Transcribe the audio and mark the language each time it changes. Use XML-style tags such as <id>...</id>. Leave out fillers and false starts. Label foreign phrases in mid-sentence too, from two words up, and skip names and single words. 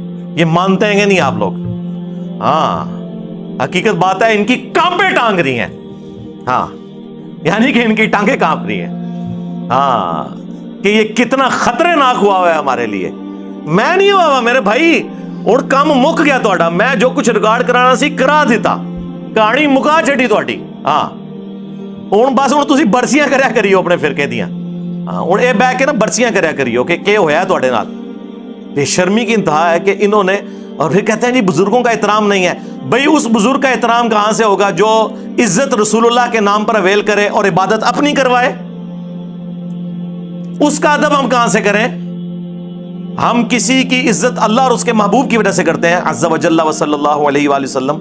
<ur>یہ مانتے ہیں کہ نہیں آپ لوگ؟ ہاں حقیقت بات ہے، ان کی ٹانگیں ٹانگ رہی ہیں. ہاں یعنی کہ ان کی ٹانگیں کانپ رہی ہیں. ہاں کہ یہ کتنا خطرے ناک ہوا ہے ہمارے لیے.</ur> <pa>میں نہیں ہوا میرے بھائی، اور کام مک گیا تہاڈا. میں جو کچھ ریکارڈ کرانا سی کرا دیتا، کہانی مکا چھڈی تہاڈی. ہاں ہن بس ہن تسی برسیاں کریا کریو اپنے فرقے دیاں. ہاں ہن اے بیٹھ کے نا برسیاں کریا کریو کہ ہویا تہاڈے نال.</pa> <ur>بے شرمی کی انتہا ہے کہ انہوں نے، اور پھر کہتے ہیں جی بزرگوں کا احترام نہیں ہے. بھئی اس بزرگ کا احترام کہاں سے ہوگا جو عزت رسول اللہ کے نام پر اویل کرے اور عبادت اپنی کروائے؟ اس کا ادب ہم کہاں سے کریں؟ ہم کسی کی عزت اللہ اور اس کے محبوب کی وجہ سے کرتے ہیں</ur> <ar>عز و جل و صلی اللہ علیہ وآلہ وسلم.</ar>